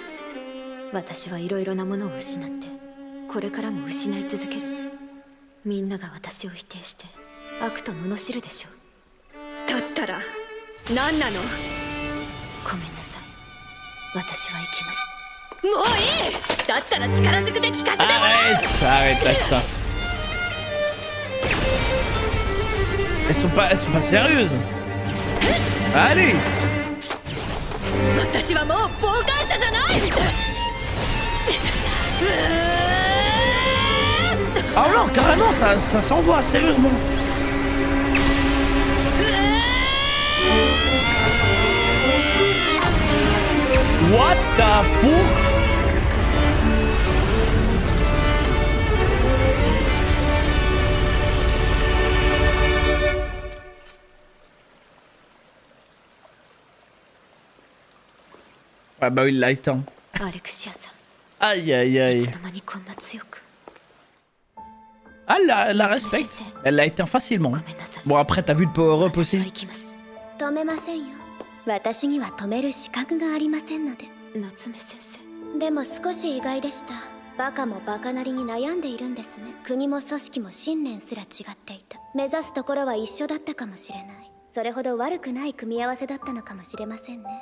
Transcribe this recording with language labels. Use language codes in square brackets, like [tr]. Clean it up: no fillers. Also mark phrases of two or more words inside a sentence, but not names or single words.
[ja] 私はいろいろなものを失ってこれからも失い続ける。みんなが私を否定して悪と罵るでしょう。だったら何なの？ごめんなさい。私は行きます。もういい。だったら力ずくで聞かせてもらう。 [fr] Arrête avec ça. Elles sont pas sérieuses. Allez. [ja] 私はもう傍観者じゃない。 [fr] Ah non, carrément, ça s'envoie sérieusement. [en] What the fuck? [fr] Ah bah il l'a éteint. Aïe aïe aïe. Ah, elle la respecte. Elle l'a éteint facilement. Bon, après, t'as vu le power-up aussi? [ja] 止めませんよ。私には止める資格がありませんので。夏目先生。でも少し意外でした。バカもバカなりに悩んでいるんですね。国も組織も信念すら違っていた。目指すところは一緒だったかもしれない。それほど悪くない組み合わせだったのかもしれませんね。